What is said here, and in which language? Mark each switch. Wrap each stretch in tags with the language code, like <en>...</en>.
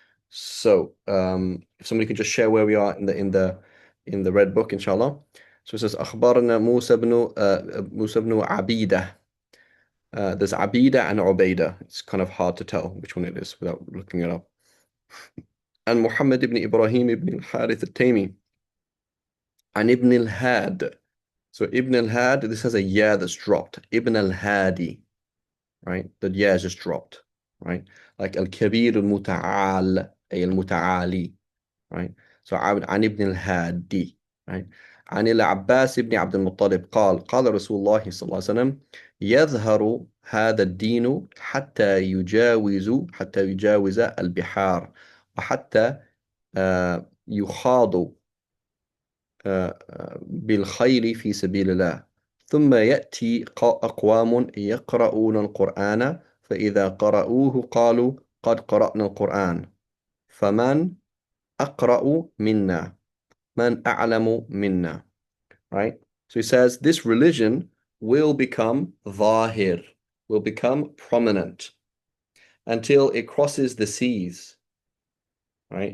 <en>So, if somebody could just share where we are in the red book, inshallah. So it says</en> <ar>أخبرنا موسى بن عبيدة.</ar> <en>There's Abida and Ubaida. It's kind of hard to tell which one it is without looking it up. And Muhammad ibn Ibrahim ibn al-Harith al-Taymi. And Ibn al-Had. So Ibn al-Had, this has a ya that's dropped. Ibn al-Hadi, right? The ya is just dropped, right? Like al-Kabir al-Muta'al, ay al-Muta'ali, right?</en> <ar>So عن ابن الهادي, right? عن العباس بن عبد المطلب قال رسول الله صلى الله عليه وسلم يظهر هذا الدين حتى يجاوز البحار وحتى يخاض بالخيل في سبيل الله ثم يأتي أقوام يقرؤون القرآن فإذا قرأوه قالوا قد قرأنا القرآن فمن أقرأ منا من أعلم منا, right?</ar> <en>So he says this religion will become ظاهر, will become prominent until it crosses the seas, right?</en>